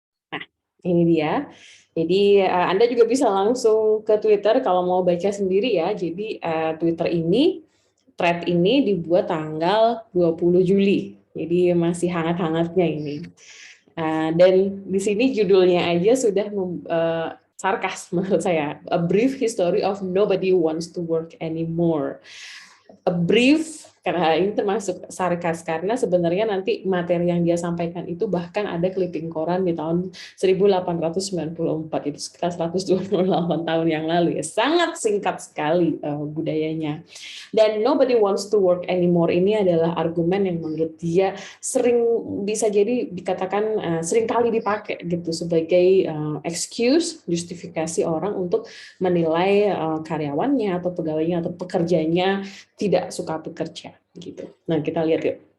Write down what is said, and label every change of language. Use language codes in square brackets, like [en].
[id] Nah, ini dia. Jadi Anda juga bisa langsung ke Twitter kalau mau baca sendiri ya. Jadi Twitter ini, thread ini dibuat tanggal 20 Juli. Jadi masih hangat-hangatnya ini. Dan di sini judulnya aja sudah sarkas menurut saya. [en] A brief history of nobody wants to work anymore. [id] A brief, karena ini termasuk sarkas karena sebenarnya nanti materi yang dia sampaikan itu bahkan ada clipping koran di tahun 1894, itu sekitar 128 tahun yang lalu ya. Sangat singkat sekali budayanya. Dan [en] nobody wants to work anymore [id] ini adalah argumen yang menurut dia sering bisa jadi dikatakan sering kali dipakai gitu sebagai excuse, justifikasi orang untuk menilai karyawannya atau pegawainya atau pekerjanya tidak suka bekerja gitu. Nah, kita lihat yuk.